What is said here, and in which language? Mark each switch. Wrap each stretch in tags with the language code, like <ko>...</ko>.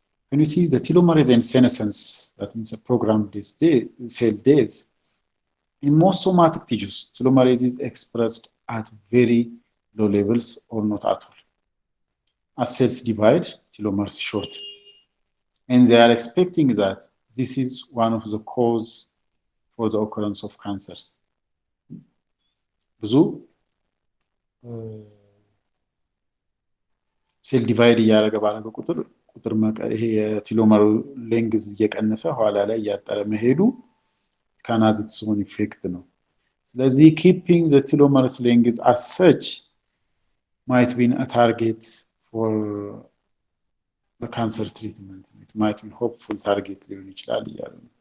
<en>When you see the telomerase and senescence, that means a programmed cell days, in most somatic tissues, telomerase is expressed at very low levels or not at all. As cells divide, telomeres shorten. And they are expecting that this is one of the cause for the occurrence of cancers.</en> <am>ብዙ ሴል ዲቫይድ እያደረገ ባለበት ቁጥር ቁጥር ይሄ የቴሎመር ሌንግዝ እየቀነሰ ኋላ ላይ እያጠረ መሄዱ</am> <en>can has its own effect</en> <am>ነው ስለዚህ</am> <en>keeping the telomer's length as such might be a target for the cancer treatment it might be hopeful target</en> <am>ሊሆን ይችላል ይላል</am>